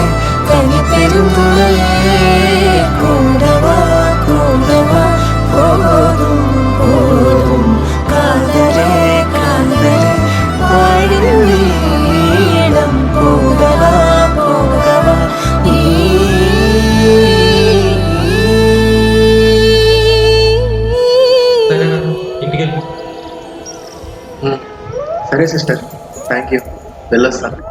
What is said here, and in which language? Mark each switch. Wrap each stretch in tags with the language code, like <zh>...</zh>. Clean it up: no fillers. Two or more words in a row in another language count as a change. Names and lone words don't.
<ta>தனி பெருந்துளையே கூடவா கூடவா போதும் போதும். காதலே காதலே வாழும் நீளம் போகவா போகவா நீ.</ta> <te>సరే నాన్న, ఇంటికి వెళ్ళు. సరే సిస్టర్,</te> <en>thank you,</en> <te>వెళ్ళొస్తా.</te>